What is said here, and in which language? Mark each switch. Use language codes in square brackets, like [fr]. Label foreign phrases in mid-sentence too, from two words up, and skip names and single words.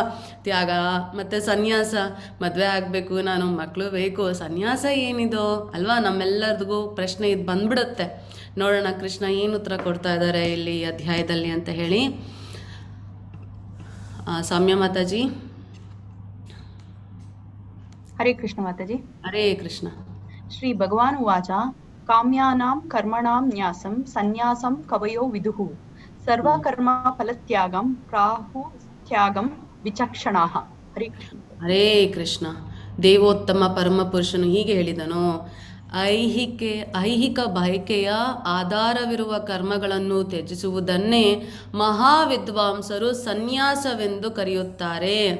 [kn] ತ್ಯಾಗ ಮತ್ತು ಸನ್ಯಾಸ, ಮದುವೆ ಆಗಬೇಕು, ನಾನು ಮಕ್ಕಳು ಬೇಕು, ಸನ್ಯಾಸ ಏನಿದು ಅಲ್ವಾ. ನಮ್ಮೆಲ್ಲರಿಗೂ ಪ್ರಶ್ನೆ ಇದು ಬಂದ್ಬಿಡುತ್ತೆ. ನೋಡೋಣ ಕೃಷ್ಣ ಏನು ಉತ್ತರ ಕೊಡ್ತಾ ಇದ್ದಾರೆ ಇಲ್ಲಿ ಅಧ್ಯಾಯದಲ್ಲಿ ಅಂತ ಹೇಳಿ. ಸೌಮ್ಯ ಮಾತಾಜಿ. ಹರೇ ಕೃಷ್ಣ ಮಾತಾಜಿ. ಹರೇ ಕೃಷ್ಣ. [sa] श्री भगवान् उवाच काम्यानां कर्मणां न्यासं सन्यासं कवयो विदुः सर्वकर्म फलत्यागं प्राहु त्यागं विचक्षणाः. ಹರೇ ಕೃಷ್ಣ. [kn] ಹರೇ ಕೃಷ್ಣ. ದೇವೋತ್ತಮ ಪರಮ ಪುರುಷನು ಹೀಗೆ ಹೇಳಿದನು, ಐಹಿಕ ಬಯಕೆಯ ಆಧಾರವಿರುವ ಕರ್ಮಗಳನ್ನು ತ್ಯಜಿಸುವುದನ್ನೇ ಮಹಾವಿದ್ವಾಂಸರು ಸನ್ಯಾಸವೆಂದು ಕರೆಯುತ್ತಾರೆ.